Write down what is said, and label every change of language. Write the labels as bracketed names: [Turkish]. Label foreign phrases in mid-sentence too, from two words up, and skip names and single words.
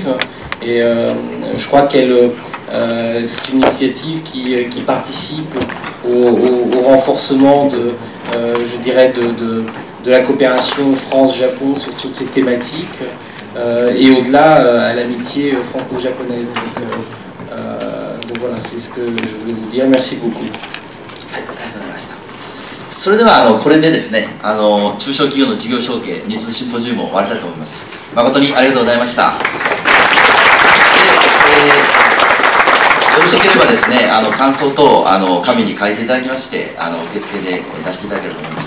[French] Et je crois qu'elle c'est une initiative qui participe au renforcement je dirais de la coopération France-Japon sur toutes ces thématiques et au-delà à l'amitié franco-japonaise. Donc voilà, c'est ce que je voulais vous dire. Merci beaucoup. [Japanese] それではこれでですね中小企業の事業承継ニーズシンポジウムを終わりたいと思います。誠にありがとうございました。よろしければですね感想等紙に書いていただきまして受付で出していただければと思います。